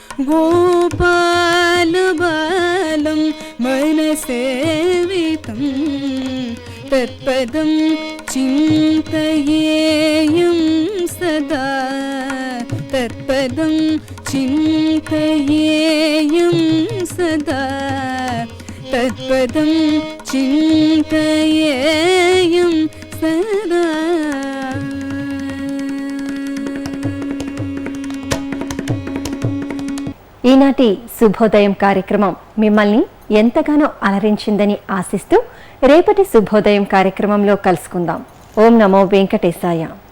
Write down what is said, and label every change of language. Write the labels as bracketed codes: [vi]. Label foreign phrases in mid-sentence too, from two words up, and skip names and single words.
[sa] गोपालबालं मनसेवितं तत्पदं चिन्तयेयं सदा तत्पदं चिन्तयेयं सदा तत्पदं चिन्तयेयं सदा. [te] ఈనాటి శుభోదయం కార్యక్రమం మిమ్మల్ని ఎంతగానో అలరించిందని ఆశిస్తూ రేపటి శుభోదయం కార్యక్రమంలో కలుసుకుందాం. [sa] ॐ नमो वेङ्कटेशाय.